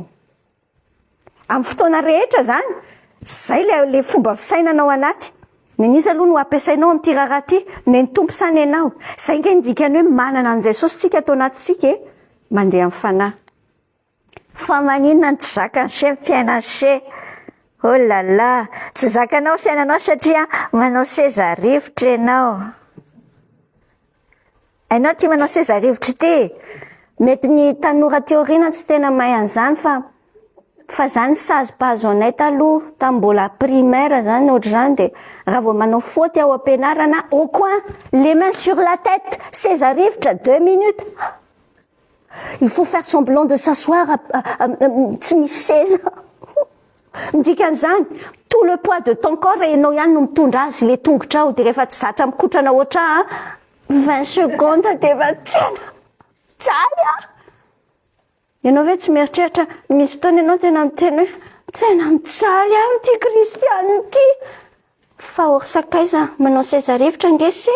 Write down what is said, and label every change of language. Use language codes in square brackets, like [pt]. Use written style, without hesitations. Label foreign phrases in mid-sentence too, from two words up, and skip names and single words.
[mg] Amin'ny fotoana rehetra zany, zay le fomba fisainanao anaty. Neniza aloha no ampiasainao amin'ty raha ty, nen tompo sa nenao. Zay nge ndikany hoe manana an Jesosy tsika ato anatintsika mandeha amin'ny fanahy. Fa maninona tsy zakany se fiainana se? [fr] Oh là là, [mg] tsy zakanao fiainanao satria manao seza rivotra ianao. Ainao ty manao seza rivotra ty. Mety ny tanora teoriana tsy tena mahay an'izany fa zany sazy-pahazo anay taloha tambola primaire zany ohatr'izany de raha vao manao faute ao ampianarana [fr] au coin, les mains sur la tête, [mg] seza rivotra 2 minutes. [fr] Il faut faire semblant de s'asseoir [mg] tsy misy seza. Dikan'izany, [fr] tout le poids de ton corps [mg] enao ihany no mitondra azy le tongotrao de rehefa tsy zatra mikotrana ohatrà 20 secondes de va tena tsaly Ianao ve tsy mieritreritra misy fotoana ianao tena miteny hoe tena mitsaly ty kristianina ty. Fa orsakaiza manao seza rivotra nge se.